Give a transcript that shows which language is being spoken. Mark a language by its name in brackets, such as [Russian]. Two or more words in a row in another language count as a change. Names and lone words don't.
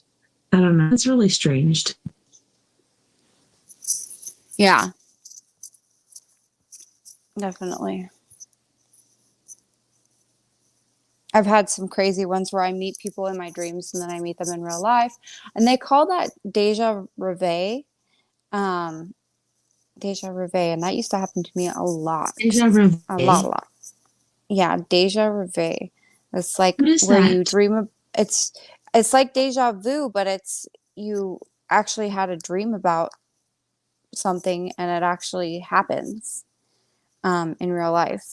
[English] I don't know. It's really strange. Yeah, definitely. I've had some crazy ones where I meet people in my dreams and then I meet them in real life. And they call that [French] déjà reveille. [English] Um, [French] déjà reveille. [English] And that used to happen to me a lot. [French] Deja vu. [English] A lot, a lot. Yeah, [French] déjà reveille. [English] It's like What is where you that? dream of it's like [French] déjà vu, [English] but it's you actually had a dream about something and it actually happens in real life.